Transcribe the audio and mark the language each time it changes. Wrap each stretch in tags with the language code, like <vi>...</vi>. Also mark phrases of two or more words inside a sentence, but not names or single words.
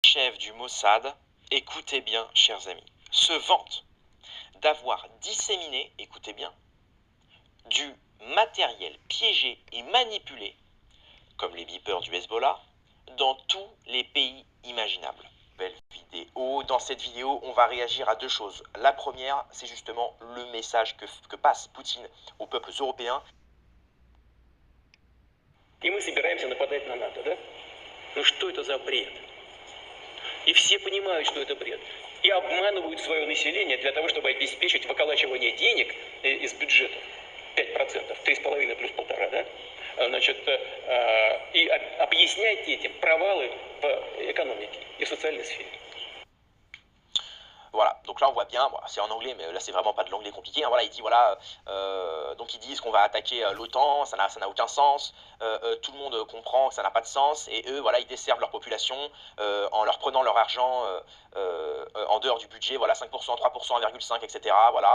<fr>chef du Mossad, écoutez bien, chers amis, se vante d'avoir disséminé, écoutez bien, du matériel piégé et manipulé, comme les beepers du Hezbollah, dans tous les pays imaginables. Belle vidéo. Dans cette vidéo, on va réagir à deux choses. La première, c'est justement le message que passe Poutine aux peuples européens.</fr> <ru>И мы собираемся нападать на НАТО, да? Ну что это за бред? И все понимают, что это бред. И обманывают свое население для того, чтобы обеспечить выколачивание денег из бюджета. 5%, 3,5 плюс 1,5, да? Значит, и объяснять этим провалы в экономике и в социальной сфере.</ru> <fr>Voilà, donc là on voit bien, bon, c'est en anglais, mais là c'est vraiment pas de l'anglais compliqué, hein, voilà, il dit voilà, donc ils disent qu'on va attaquer l'OTAN, ça n'a aucun sens, tout le monde comprend que ça n'a pas de sens, et eux, voilà, ils desservent leur population en leur prenant leur argent en dehors du budget, voilà, 5%, 3%, 1,5, etc., voilà.</fr>